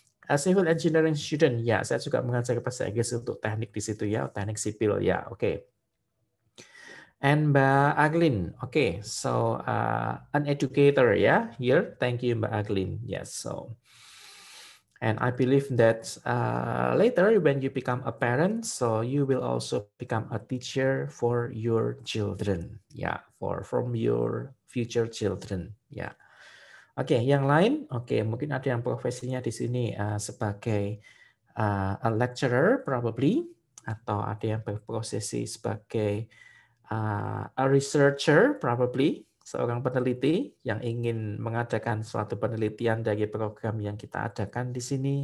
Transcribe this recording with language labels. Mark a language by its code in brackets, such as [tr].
[en] A civil engineering student, [id] ya saya juga mengajar bahasa Inggris untuk teknik di situ ya, teknik sipil ya. Oke. [en] And Mbak Aglin, okay, so an educator, yeah, here. Thank you, Mbak Aglin. Yes, so. And I believe that later when you become a parent, so you will also become a teacher for your children. Yeah, from your future children. Yeah. [id] Oke, yang lain, oke, mungkin ada yang profesinya di sini sebagai [en] a lecturer probably, [id] atau ada yang berprofesi sebagai [en] a researcher probably, [id] seorang peneliti yang ingin mengadakan suatu penelitian dari program yang kita adakan di sini.